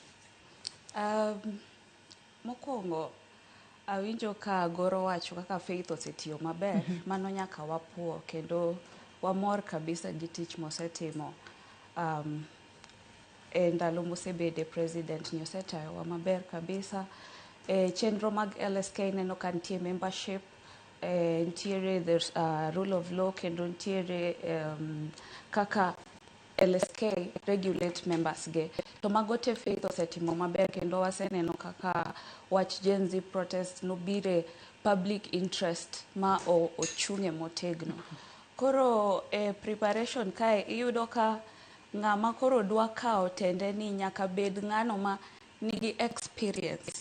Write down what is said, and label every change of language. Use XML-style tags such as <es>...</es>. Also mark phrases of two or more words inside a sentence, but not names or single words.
<luo>Mokwongo awinjo ka goro wacho kaka Faith osetiyo maber, mano nyaka wapuo kendo wamor kabisa gi tich mosetimo. E ndalo mosebede president ni osetayowa maber kabisa. Chenro mag LSK neno ka nitie membership, nitiere</luo> <en>there's rule of law</en> <luo>kendo nitiere kaka LSK</luo> <en>regulate members</en> <luo>ge. To mago te Faith osetimo maber kendo waseneno kaka wach Gen Z protest nobire</luo> <en>public interest</en> <luo>ma ochung'e motegno. Koro preparation kae iyudo ka ng'ama koro dwa kawo tende ni nyaka bed ng'ano ma nigi experience.</luo>